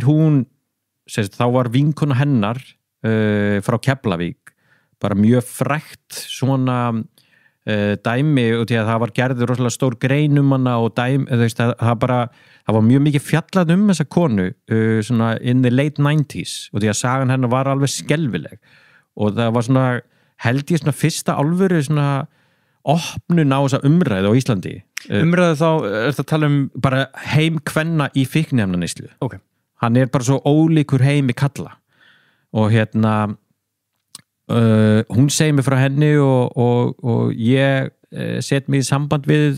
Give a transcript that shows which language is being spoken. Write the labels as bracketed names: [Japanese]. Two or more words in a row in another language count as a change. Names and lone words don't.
[Icelandic] hún þá var vinkona hennar frá Keflavík bara mjög frægt svona dæmi og því að það var gerður rosalega stór grein hana og dæmi, það var mjög mikið fjallað þessa konu svona [English] in the late 90s [Icelandic] og því að sagan hennar var alveg skelfileg og það var svona held ég svona fyrsta alvöru svona opnun á þessa umræðu á Íslandi Umræðu þá, ertu að tala bara heim kvenna í fíkniefnaneyslu okay. Hann bara svo ólíkur heimi kalla og hún segir mig frá henni og ég set mig í samband við